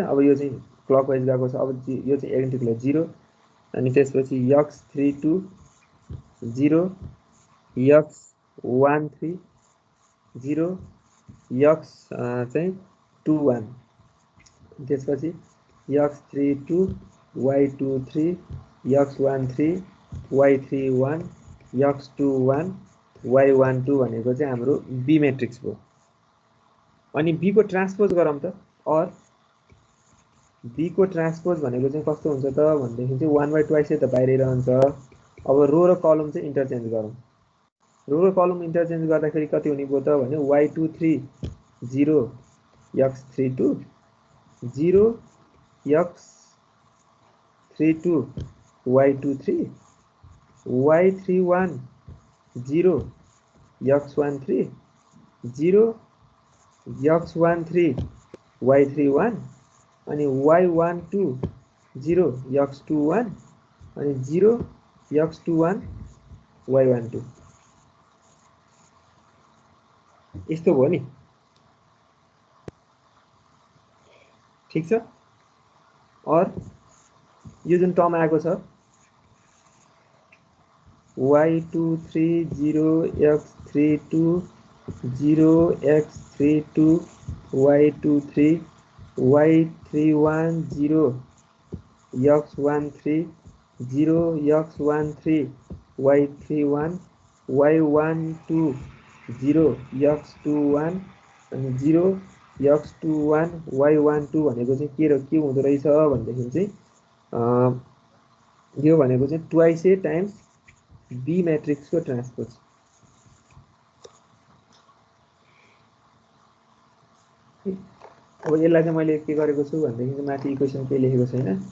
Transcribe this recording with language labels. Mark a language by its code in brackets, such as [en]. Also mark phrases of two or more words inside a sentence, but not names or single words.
[ne] अब यो चाहिँ क्लकवाइज गएको छ। अब यो चाहिँ एन्टिक्लर 0 अनि त्यसपछि x32 0 x13 0 x चाहिँ 21 त्यसपछि x32 y23 x13 y31 x21 y12 भनेको चाहिँ हाम्रो बी म्याट्रिक्स भयो। अनि बी को ट्रान्सपोज गरौँ त। और बी को ट्रान्सपोज भनेको चाहिँ कस्तो हुन्छ त भन्दाखेरि चाहिँ 1/2 त बाहिरै रहन्छ। अब रो र कलम चाहिँ इन्टरचेन्ज गरौँ। रो र कलम इन्टरचेन्ज गर्दाखेरि कति हुने भयो त भने y23 0 x32 0 x32 y23 y31 0 x13 0 x13 y31 अनि y12 0 x21 अनि 0 x21 y12 यस्तो भयो नि। ठीक छ। और यो जुन टर्म आएको छ y23 0 x32 0 x32 y23 y31 0 x13 0 x13 y31 y12 0 x21 अनि 0 x21 y12 भनेको चाहिँ के हुँदो रहेछ भन्दाखेरि चाहिँ यो भनेको चाहिँ [en] twice A times B matrix [ne] को ट्रांसपोज। अब यसलाई चाहिँ मैले के गरेको छु भन्दाखेरि चाहिँ माथि इक्वेसन के लेखेको छैन।